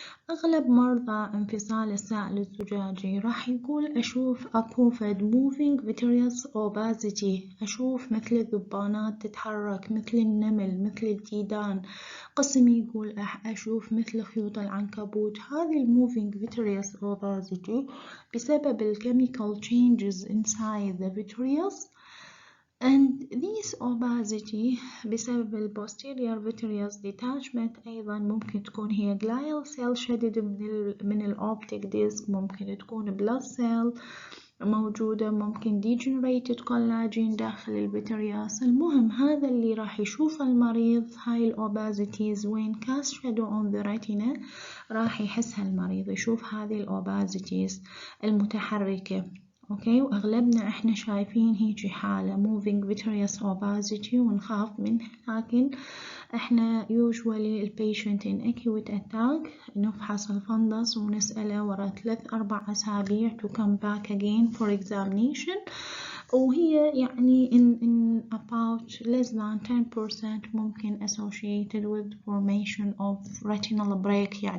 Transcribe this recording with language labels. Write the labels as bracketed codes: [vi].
[ar] أغلب مرضى انفصال السائل الزجاجي راح يقول أشوف أكو فد [en] moving vitreous opacity، [ar] أشوف مثل الذبانات تتحرك، مثل النمل، مثل الديدان. قسم يقول أشوف مثل خيوط العنكبوت. [en] هذه moving vitreous opacity بسبب chemical changes inside the vitreous، and this opacity بسبب posterior vitreous detachment [ar] أيضا ممكن تكون هي [en] glial cell [ar] شدد من الأوبتيك ديسك، ممكن تكون [en] blood cell موجودة، ممكن degenerated collagen [ar] داخل الفيترياس. المهم هذا اللي راح يشوفه المريض، هاي الأوبازيتيز وين [en] cast shadow on the retina [ar] راح يحسها المريض، يشوف هذه الأوبازيتيز المتحركة. اوكي، واغلبنا احنا شايفين هيجي حالة [en] moving vitreous opacity [ar] ونخاف منها، لكن احنا usually البيشنت [en] in acute attack [ar] نفحص الفندس ونسأله ورا 3-4 أسابيع [en] to come back again for examination، [ar] وهي يعني [en] in about less than 10% [ar] ممكن [en] associated with formation of retinal break.